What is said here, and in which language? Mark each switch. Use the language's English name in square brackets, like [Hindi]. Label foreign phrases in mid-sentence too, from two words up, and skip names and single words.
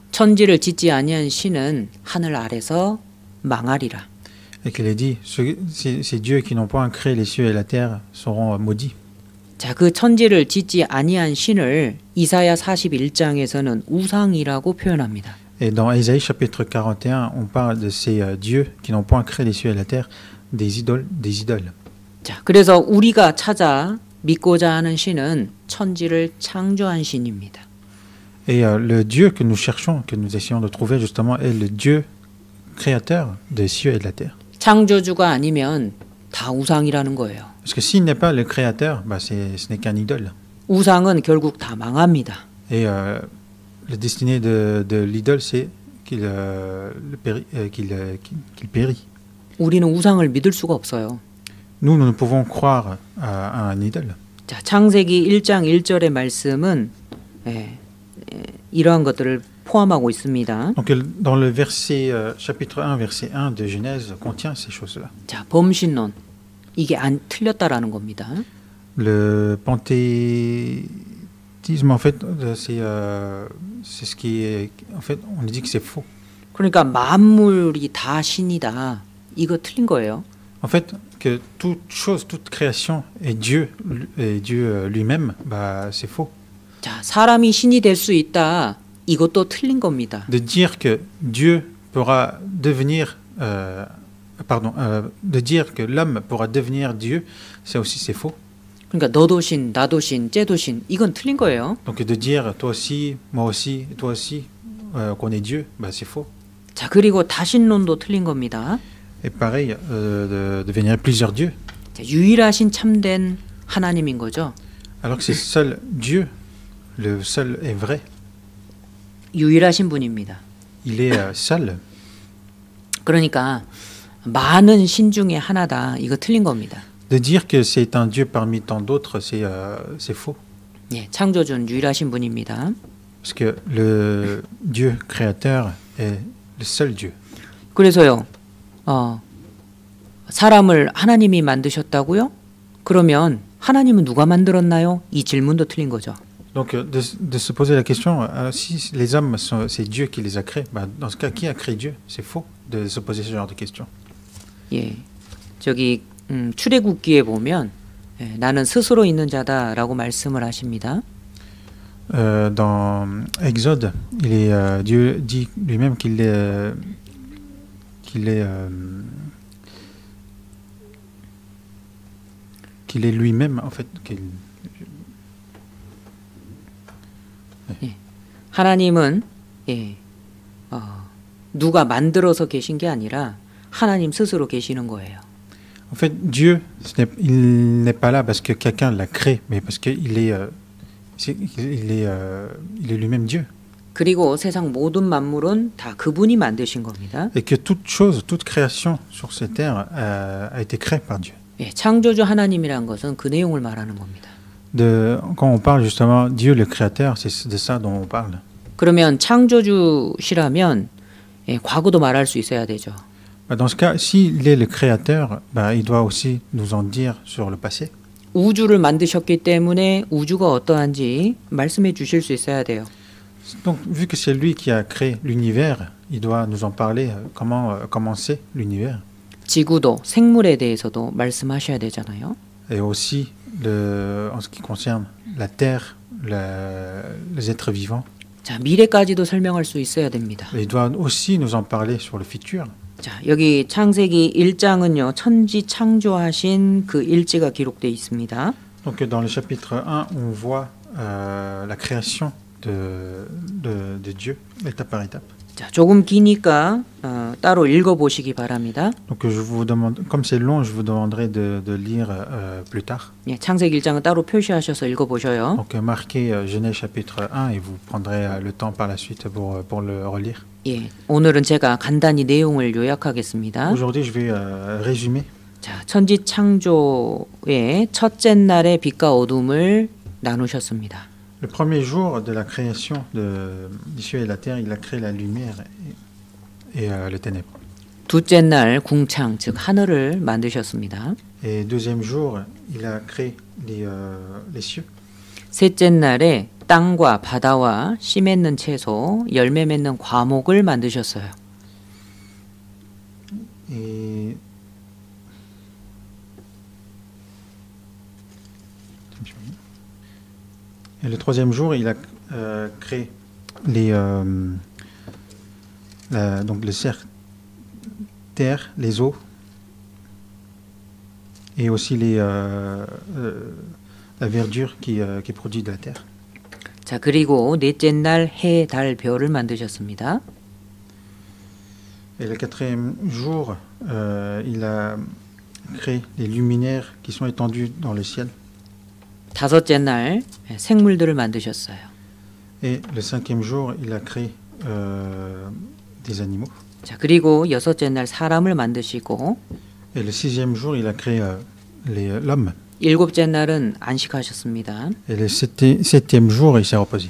[Korean] 천지를 짓지 아니한 신은 하늘 아래서 망하리라. [French] Et qu'il est dit, ces dieux qui n'ont point créé les cieux et la terre seront maudits. [Korean] 자, 그 천지를 짓지 아니한 신을 이사야 41장에서는 우상이라고 표현합니다. [French] Et dans Ésaïe chapitre 41, on parle de ces dieux qui n'ont point créé les cieux et la terre, des idoles. [Korean] 자, 그래서 우리가 찾아 믿고자 하는 신은 천지를 창조한 신입니다. [French] Et le Dieu que nous cherchons, que nous essayons de trouver justement, est le Dieu créateur des cieux et de la terre. [Korean] 창조주가 아니면 다 우상이라는 거예요. [French] Parce que s'il n'est pas le créateur, ce n'est qu'un idole. [Korean] 우상은 결국 다 망합니다. [French] Et le destiné de l'idole, c'est qu'il périt. [Korean] 우리는 우상을 믿을 수가 없어요. [French] Nous ne pouvons croire à un idole. [Korean] 자, 창세기 1장 1절의 말씀은 이러한 것들을 포함하고 있습니다. [French] Donc dans le verset chapitre 1 verset 1 de Genèse contient ces choses-là. [Korean] 자, 범신론. 이게 안 틀렸다라는 겁니다. [French] Le panthéisme en fait c'est ce qui est en fait on dit que c'est faux. [Korean] 그러니까 만물이 다 신이다. 이거 틀린 거예요. [French] En fait que toute chose, toute création est Dieu lui-même, c'est faux. [Korean] 자, 사람이 신이 될 수 있다. 이것도 틀린 겁니다. [French] De dire que Dieu pourra devenir de dire que l'homme pourra devenir Dieu, ça aussi c'est faux. [Korean] 그러니까 너도 신, 나도 신, 쟤도 신. 이건 틀린 거예요. [French] Donc de dire toi aussi, moi aussi, toi aussi qu'on est Dieu, c'est faux. [Korean] 자, 그리고 다신론도 틀린 겁니다. [French] Et pareil de devenir plusieurs dieux. [Korean] 자, 유일하신 참된 하나님인 거죠. [French] Alors que c'est seul Dieu, le seul est vrai. [Korean] 유일하신 분입니다. [French] Il est seul. [Korean] 그러니까 많은 신 중에 하나다. 이거 틀린 겁니다. [French] De dire que c'est un Dieu parmi tant d'autres, c'est faux. [Korean] 예, 창조주는 유일하신 분입니다. [French] Parce que le Dieu créateur est le seul Dieu. [Korean] 그래서요. 사람을 하나님이 만드셨다고요? 그러면 하나님은 누가 만들었나요? 이 질문도 틀린 거죠. [French] Donc de se poser la question, si les hommes, c'est Dieu qui les a créés, dans ce cas, qui a créé Dieu? C'est faux de se poser ce genre de questions. [Korean] 예, 저기 출애굽기에 보면 나는 스스로 있는 자다라고 말씀을 하십니다. [French] Dans Exode, Dieu dit lui-même qu'il est lui-même en fait. [Korean] 하나님은 누가 만들어서 계신 게 아니라 하나님 스스로 계시는 거예요. [French] En fait, Dieu, il n'est pas là parce que quelqu'un l'a créé, mais parce qu'il est, il est lui-même Dieu. [Korean] 그리고 세상 모든 만물은 다 그분이 만드신 겁니다. [French] Et que toute chose, toute création sur cette terre a été créée par Dieu. [Korean] 예, 창조주 하나님이란 것은 그 내용을 말하는 겁니다. [French] Quand on parle justement Dieu le Créateur, c'est de ça dont on parle. [Korean] 그러면 창조주시라면 예, 과거도 말할 수 있어야 되죠. [French] Dans ce cas, s'il est le Créateur, il doit aussi nous en dire sur le passé. [Korean] 우주를 만드셨기 때문에 우주가 어떠한지 말씀해 주실 수 있어야 돼요. [French] Donc, vu que c'est lui qui a créé l'univers, il doit nous en parler, comment c'est l'univers. [Korean] 지구도 생물에 대해서도 말씀하셔야 되잖아요. [French] Et aussi, en ce qui concerne la Terre, les êtres vivants. [Korean] 자, 미래까지도 설명할 수 있어야 됩니다. [French] Et il doit aussi nous en parler sur le futur. [Korean] 자, 여기 창세기 1장은요. 천지 창조하신 그 일지가 기록되어 있습니다. [French] Donc dans le chapitre 1, on voit la création de Dieu, étape par étape. [Korean] 자, 조금 기니까 따로 읽어 보시기 바랍니다. [French] Donc je vous demande, comme c'est long, je vous demanderai de lire plus tard. [Korean] 예, 창세기 1장은 따로 표시하셔서 읽어 보셔요. [French] Donc marquez Genèse chapitre 1 et vous prendrez le temps par la suite pour le relire. [Korean] 예, 오늘은 제가 간단히 내용을 요약하겠습니다. [French] Aujourd'hui, je vais résumer. [Korean] 자, 천지 창조의 첫째 날의 빛과 어둠을 나누셨습니다. [French] Le premier jour de la création des cieux et de la terre, il a créé la lumière et les ténèbres. [Korean] 둘째 날 궁창, 즉 하늘을 만드셨습니다. [French] Et deuxième jour, il a créé les cieux. [Korean] 셋째 날에 땅과 바다와 씨 맺는 채소, 열매 맺는 과목을 만드셨어요. [French] Et le troisième jour, il a créé donc le cercle, terre, les eaux, et aussi la verdure qui produit de la terre. [Korean] 자, 그리고 넷째 날 해, 달, 별을 만드셨습니다. [French] Et le quatrième jour, il a créé les luminaires qui sont étendus dans le ciel. [Korean] 다섯째 날 생물들을 만드셨어요. [French] Et le cinquième jour, il a créé des animaux. [Korean] 자, 그리고 여섯째 날 사람을 만드시고 [French] Et le sixième jour, il a créé l'homme. [Korean] 일곱째 날은 안식하셨습니다. [French] Et le septième jour, il s'est reposé.